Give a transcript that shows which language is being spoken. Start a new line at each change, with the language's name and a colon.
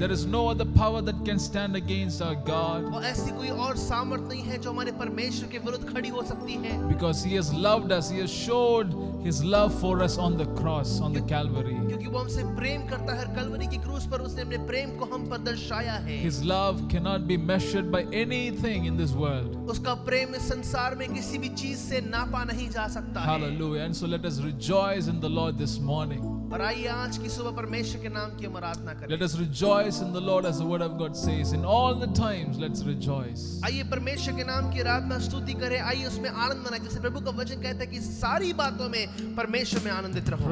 English: There is no other power that can stand against our God,
Hindi: और ऐसी कोई और सामर्थ नहीं है जो हमारे परमेश्वर के विरुद्ध खड़ी हो सकती है,
English: because He has loved us. He has showed His love for us on the cross, on the Calvary.
Hindi: क्योंकि वो हमसे प्रेम करता है। कलवरी की क्रूस पर उसने अपने प्रेम को हम पर दर्शाया है।
English: His love cannot be measured by anything in this world.
Hindi: उसका प्रेम इस संसार में किसी भी चीज से नापा नहीं जा सकता है।
English: Hallelujah. And so let us rejoice in the Lord this morning.
Hindi: और आइए आज की सुबह परमेश्वर के नाम की हम आराधना करें।
English: Let us rejoice in the Lord, as the word of God says. In all the times, let's rejoice.
Hindi: आइए परमेश्वर के नाम की आराधना स्तुति करें। आइए उसमें आनंद मनाएं, जैसे प्रभु का वचन कहता है कि सारी बातों में परमेश्वर में आनंदित रहो।